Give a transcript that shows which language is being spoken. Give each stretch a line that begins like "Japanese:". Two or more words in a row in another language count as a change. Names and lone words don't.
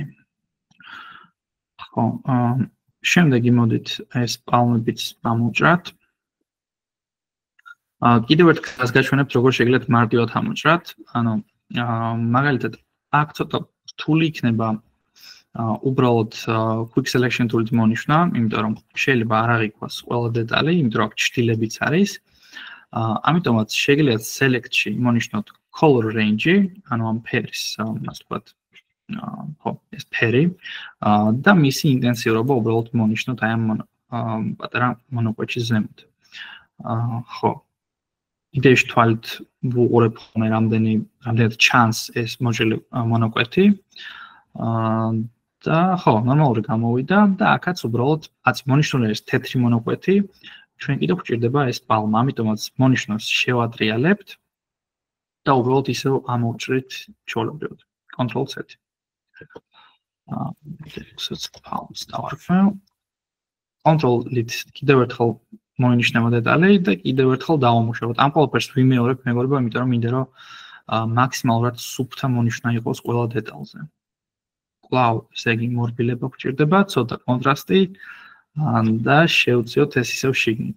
Georgian: ხო, შემდეგი მოდით ეს პალმებიც ამოვჭრათ. კიდევ ერთ ხაზს გაჩვენებთ, როგორ შეგიძლიათ მარტივად ამოჭრათ. ანუ მაგალითად, აქ ცოტა რთული იქნება უბრალოდ
English: quick selection tool-
Georgian: ით მონიშნა, იმიტომ რომ შეიძლება არ აღიქვას ყველა დეტალი, იმიტომ რომ აქ ჭრილებიც არის. ამიტომაც შეგიძლიათ select-ში მონიშნოთ
English: color range,
Georgian: ანუ ამ ფერის, ასე ვთქვათ, ხო, ეს ფერი და მისი ინტენსივობა უბრალოდ მონიშნოთ აი ამ პატარა მონოკვეთში ზემოთ. ხო. იდეაში თვალით ვუყურებ ხოლმე რამდენად ჩანს ეს მოჭრილი მონოკვეთი. და ხო, ნორმალური გამოვიდა და აქაც უბრალოდ მონიშნული არის თეთრი მონოკვეთი, ჩვენ კიდევ გვჭირდება ეს პალმა, ამიტომაც მონიშნოს შევადრიალებთ და უბრალოდ ისევ ამოვჭრით ჩვეულებრივად. Ctrl-Z. palms დავარქვევ. Ctrl-ით კიდევ ერთხელ მოინიშნება დეტალი და კიდევ ერთხელ დავამუშავოთ. ამ ყველაფერს ვიმეორებ, მეგობრებო, იმიტომ რომ მინდა რომ მაქსიმალურად სუფთა მონიშნა იყოს ყველა დეტალზე. კვლავ, ესე იგი მორბილება გვჭირდება, ცოტა კონტრასტი და შევწიოთ ეს ისევ შიგნით.